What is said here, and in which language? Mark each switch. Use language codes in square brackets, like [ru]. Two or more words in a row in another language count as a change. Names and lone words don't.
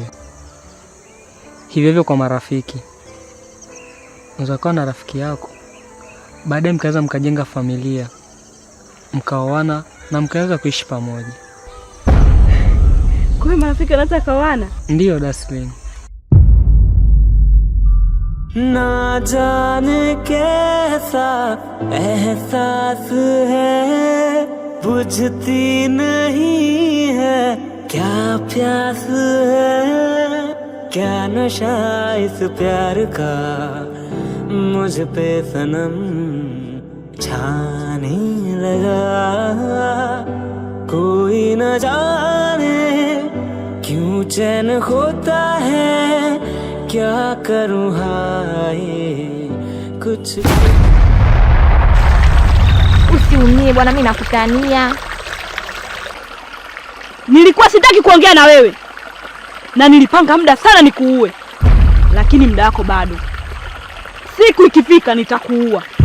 [sw] Hivyo kwa marafiki. Unaweza kuwa na rafiki yako, baadaye mkaweza mkajenga familia, mkaoana na mkaweza kuishi pamoja. Kwa marafiki wanaweza kawana? Ndiyo Daslin. [hi] ना जाने कैसा एहसास है, बुझती नहीं है क्या प्यास है, क्या नशा इस प्यार का मुझ पे सनम छाने लगा, कोई न जाने क्यों चैन होता है, क्या करूं हाय कुछ। [sw] Usiumie bwana, mimi nakutania. Nilikuwa sitaki kuongea na wewe na nilipanga muda sana nikuue, lakini muda wako bado. Siku ikifika nitakuua.